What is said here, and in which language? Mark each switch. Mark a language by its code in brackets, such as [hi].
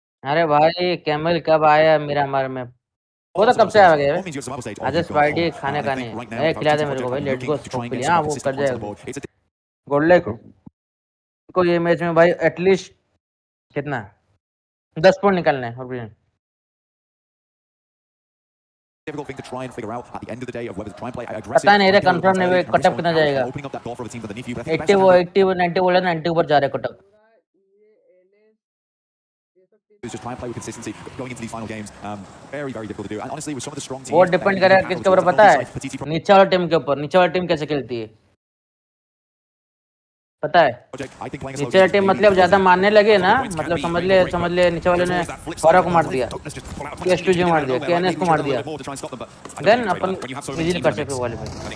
[hi] अरे भाई कैमल कब आया मेरा मार में? वो तो कब से आ गया है? आज स्पाइडी खाने का नहीं है। खिला दे मेरे को भाई। लेट्स गो स्कोप के लिए। हाँ वो कर जाएगा। गोल्डले को ये मैच में भाई एटलीस्ट कितना 10 पॉइंट निकालने हैं। और [en] Difficult thing to try and figure out at the end of the day of whether to try and play aggressive. [hi] पता नहीं रे कंफर्म नहीं हुआ कटअप कितना जाएगा। 80 वो 90 बोला 90 ऊपर जा रहा है cut up. [en] Just try and play with consistency going into these final games. Very difficult to do. And honestly, with some of the strong teams, [hi] वो डिपेंड करेगा किसके ऊपर पता है? नीचे वाला टीम के ऊपर। नीचे वाला टीम कैसे खेलती है पता है? नीचे वाला टीम मतलब ज्यादा मारने लगे ना, मतलब समझ ले नीचे वाले ने फौरा को मार दिया, S2G मार दिया, KNS को मार दिया, देन अपन इजीली कर सकते वाले भाई।